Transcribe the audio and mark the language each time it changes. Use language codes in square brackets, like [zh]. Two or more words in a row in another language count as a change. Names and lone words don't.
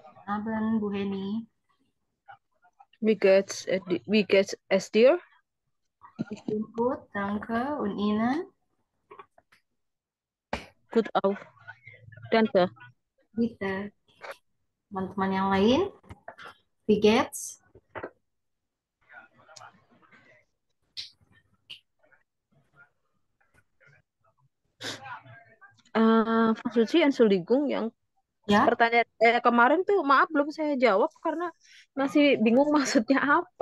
[de] Abend, Bu Heni. Wie geht's es dir? Ich bin gut, danke. Und Ihnen? Gut auch. Danke. Bitte. [id] Teman-teman yang lain, [de] wie geht's? [id] Pak Suci, Entschuldigung, yang Ya? pertanyaan kemarin tuh maaf belum saya jawab karena masih bingung maksudnya apa.